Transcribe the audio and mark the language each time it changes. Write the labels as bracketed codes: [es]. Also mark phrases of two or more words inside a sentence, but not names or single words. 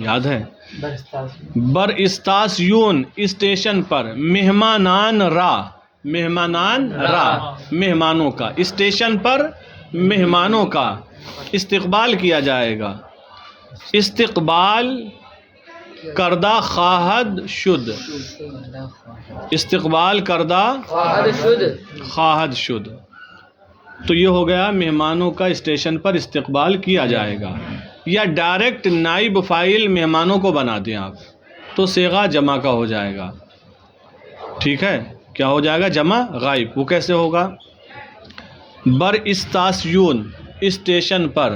[ur] یاد ہے. [fa] بر استاسیون [ur] اسٹیشن پر. [fa] مہمانان را، مہمانان را [ur] مہمانوں کا. اسٹیشن پر مہمانوں کا استقبال کیا جائے گا. [fa] استقبال کردہ خواہد شد. استقبال کردہ خواہد شد. [ur] تو یہ ہو گیا مہمانوں کا اسٹیشن پر استقبال کیا جائے گا. یا ڈائریکٹ نائب فاعل مہمانوں کو بنا دیں آپ تو صیغہ جمع کا ہو جائے گا. ٹھیک ہے، کیا ہو جائے گا؟ جمع غائب. وہ کیسے ہوگا؟ [fa] بر استاسیون [ur] اسٹیشن پر.